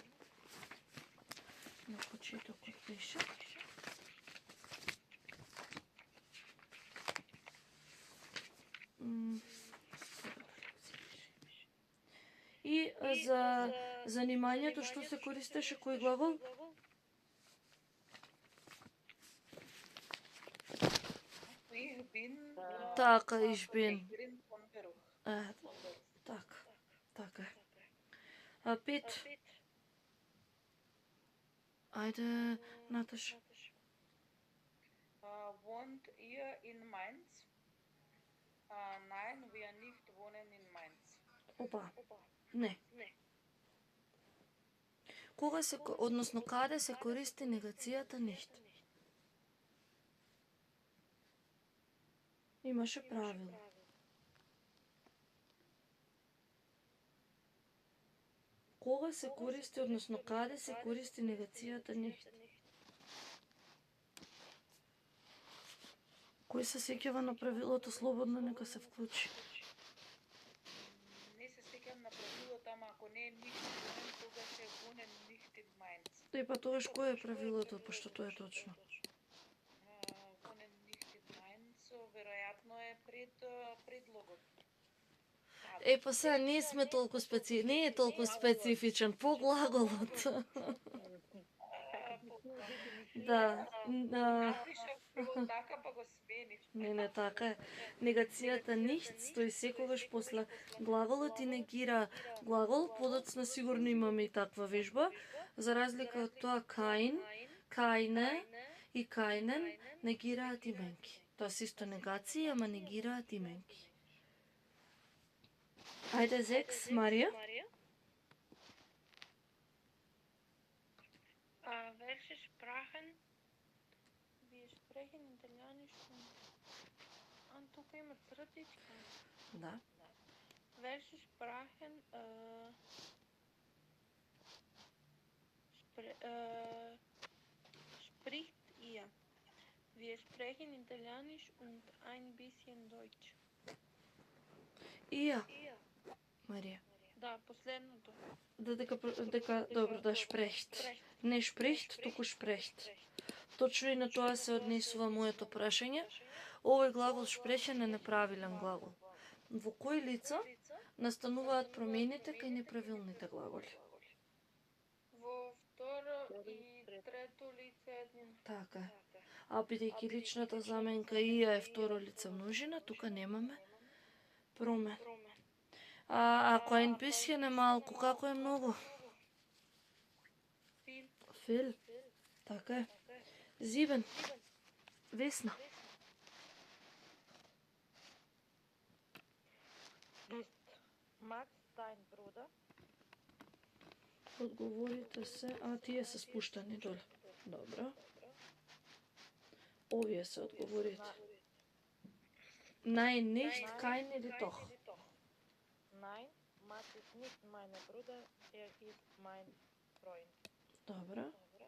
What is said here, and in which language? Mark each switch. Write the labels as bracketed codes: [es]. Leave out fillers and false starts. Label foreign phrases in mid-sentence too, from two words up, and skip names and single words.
[mk] На почетокот беше. И за занимањето што се користеше кој глагол? [de] Ich bin Така, ich bin. von Beruf. [mk] Така. А 5. Ајде, Наташа. [de] Wohnt ihr in Mainz? Nein, wir nicht wohnen in Mainz. [mk] Опа. Не. Кога се, односно каде се користи негацијата nicht? Имаше правило. Кога се користи, односно каде се користи негацијата nicht? Кој се сеќава на правилото слободно, нека се вклучи. Не се сеќам на правилото, ама ако не е [de] nicht wohnen, [mk] тогаш е [de] wohnen nicht in Mainz. [mk] И па тогаш кој е правилото, пошто тоа е точно? [de] Wohnen nicht in Mainz, [mk] веројатно е пред предлогот. Е, па сега не сме толку не е толку специфичен по глаголот. Да. Напишав прво така, па го сменив. Не така е. Негацијата nicht стои секогаш после глаголот и негира глагол, подоцна сигурно имаме и таква вежба, за разлика од тоа [de] kein, keine [mk] и keinen негираат именки. Тоа се исто негации, ама негираат именки. Ајде 6, Марија. [de] Welche Sprachen? Wir sprechen Italienisch und... [mk] тука има црътичка. Да. [de] Welche Sprachen spricht ihr? Wir sprechen Italienisch und ein bisschen Deutsch. [mk] Ија. Марија. Да, последното. Добро, да шпрехт. Не шпрехт, туку шпрехт. Точно и на тоа се однесува моето прашање. Овој глагол шпрехен е неправилен глагол. Во кои лица настануваат промените кај неправилните глаголи? Во второ и трето лице еднина. Така. А бидејќи личната заменка ија е второ лице множина, тука немаме промен. А ако [de] ein bisschen [mk] е малку, како е многу? Viel. Така е. 7. Весна. [de] Max dein Bruder? [mk] Одговорите се, а тие се спуштани доле. Добро. Овие се одговорите. [de] Nein, nicht, kein или doch. Nein, Max ist nicht mein Bruder, er ist mein Freund.